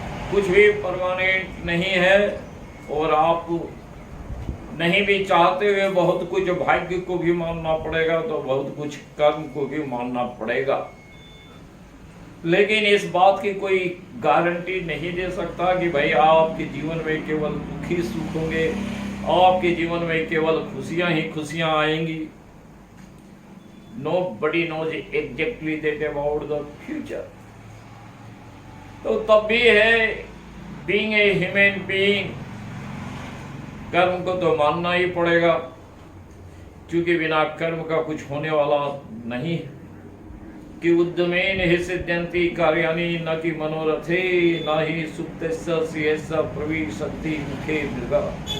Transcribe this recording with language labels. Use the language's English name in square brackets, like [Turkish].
[Hindi] कुछ भी परमानेंट नहीं है, और आप नहीं भी चाहते हुए बहुत कुछ भाग्य को भी मानना पड़ेगा, तो बहुत कुछ कर्म को भी मानना पड़ेगा। लेकिन इस बात की कोई गारंटी नहीं दे सकता कि भाई आपके जीवन में केवल दुखी सुख होंगे, आपके जीवन में केवल खुशियां ही खुशियां आएंगी। [English] Nobody knows exactly that about the future. [Hindi] तो तब भी है, [English] being a human being, [Hindi] कर्म को तो मानना ही पड़ेगा, क्योंकि बिना कर्म का कुछ होने वाला नहीं है। [Sanskrit] कि उद्यमेन हि सिद्ध्यन्ति कार्याणि न कि मनोरथे, न ही सुप्तस्य सिंहस्य प्रविशन्ति मुखे मृगा।